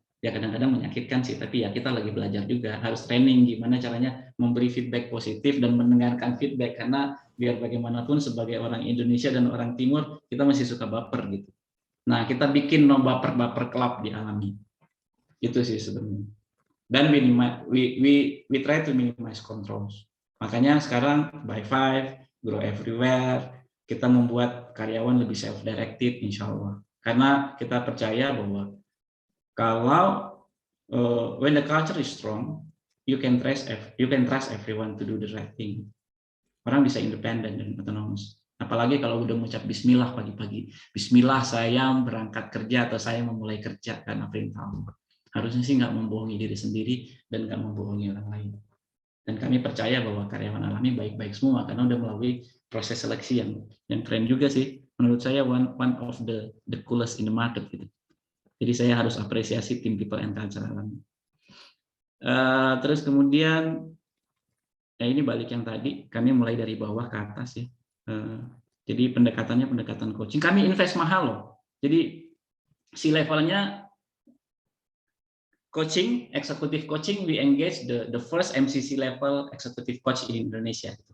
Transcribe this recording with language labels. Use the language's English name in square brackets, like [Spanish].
[Indonesian] Ya kadang-kadang menyakitkan sih, tapi ya kita lagi belajar juga, harus training gimana caranya memberi feedback positif dan mendengarkan feedback, karena biar bagaimanapun sebagai orang Indonesia dan orang Timur kita masih suka baper gitu. Nah kita bikin no baper club di Alami, itu sih sebenarnya. [English] Dan we try to minimize controls. [Indonesian] Makanya sekarang by 5 grow everywhere, kita membuat karyawan lebih self directed insya Allah, karena kita percaya bahwa kalau [English] when the culture is strong, you can trust everyone to do the right thing. [Indonesian] Orang bisa independen dan otonomous. Apalagi kalau udah mengucap Bismillah pagi-pagi. Bismillah saya berangkat kerja atau saya memulai kerja karena perintah Allah. Harusnya sih nggak membohongi diri sendiri dan nggak membohongi orang lain. Dan kami percaya bahwa karyawan Alami baik-baik semua karena udah melalui proses seleksi yang keren juga sih. Menurut saya [English] one of the coolest in the market [Indonesian] gitu. Jadi saya harus apresiasi tim people and culture Alami. Terus kemudian, ya ini balik yang tadi, kami mulai dari bawah ke atas ya. Jadi pendekatannya pendekatan coaching. Kami invest mahal loh. Jadi si levelnya [English] coaching, executive coaching, we engage the first MCC level executive coach in Indonesia.